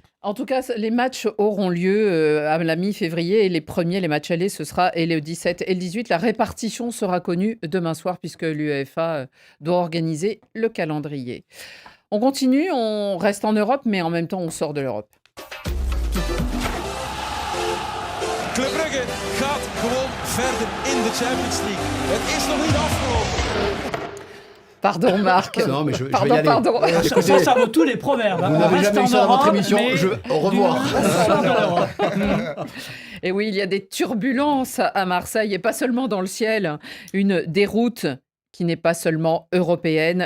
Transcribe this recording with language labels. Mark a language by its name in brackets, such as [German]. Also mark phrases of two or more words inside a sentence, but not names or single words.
[French] En tout cas, les matchs auront lieu à la mi-février et les matchs allés, ce sera et le 17 et le 18. La répartition sera connue demain soir puisque l'UEFA doit organiser le calendrier. On continue, on reste en Europe, mais en même temps, on sort de l'Europe. [Dutch] Club Brugge gaat gewoon verder in de Champions League. Het is nog niet afgelopen. [French] Pardon, Marc. Non, mais je vais y Pardon, aller. pardon. Ça vaut tous les proverbes. hein. Vous On n'avez reste jamais en eu ça dans votre Europe, émission. mais Au revoir. on sort de l'Europe. Et oui, il y a des turbulences à Marseille, et pas seulement dans le ciel. Une déroute qui n'est pas seulement européenne.